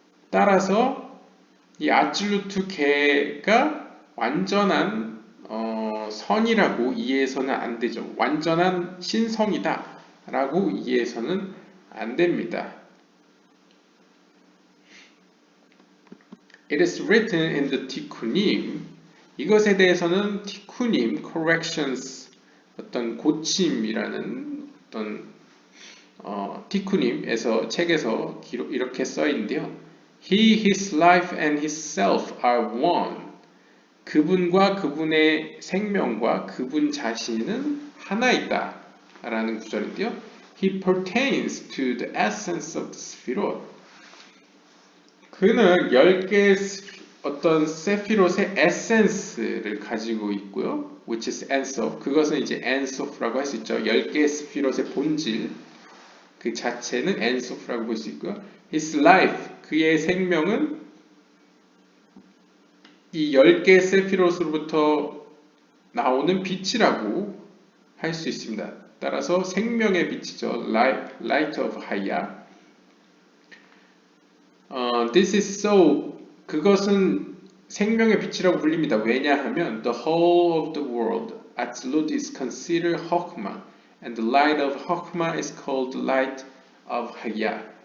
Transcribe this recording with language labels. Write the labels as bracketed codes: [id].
[ko] 따라서 이 아찔루트계가 완전한 선이라고 이해해서는 안 되죠. 완전한 신성이다 라고 이해해서는 안 됩니다. [en] It is written in the Tikkunim. [ko] 이것에 대해서는 티쿠님, corrections, 어떤 고침이라는 어떤 티쿠님에서 책에서 이렇게 써 있는데요. [en] He, his life and his self are one. [ko] 그분과 그분의 생명과 그분 자신은 하나이다 라는 구절인데요. [en] He pertains to the essence of the Sphirot. [ko] 그는 10개의 어떤 세피롯의 에센스를 가지고 있고요. [en] which is Ensof. [ko] 그것은 이제 Ensof라고 할 수 있죠. 10개의 스피롯의 본질 그 자체는 Ensof라고 볼 수 있고요. [en] His life, [ko] 그의 생명은 이 10개의 세피롯으로부터 나오는 빛이라고 할 수 있습니다. 따라서 생명의 빛이죠. [en] Light of Haya. This is so. [ko] 그것은 생명의 빛이라고 불립니다. 왜냐하면 [en] the whole of the world, Atzilut is considered Hokmah, and the light of Hokmah is called the light of Haya.